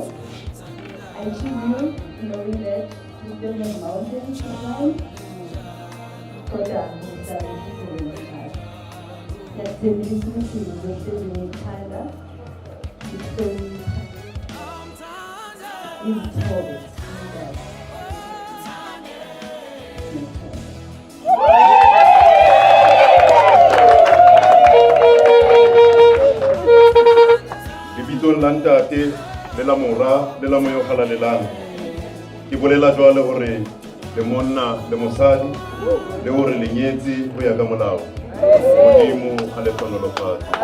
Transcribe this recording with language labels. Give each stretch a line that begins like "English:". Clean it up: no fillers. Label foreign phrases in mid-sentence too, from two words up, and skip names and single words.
English: I choose you, knowing that you still have mountains to climb. That's the reason you're still being tied up. It's so
Southern Sotho: lebitsong la ntate le la mora le la moyo halalelang ke bolela jwale hore le monna le mosadi le hore le nyetse ho ya ka molao modimo a le tlonolofatse.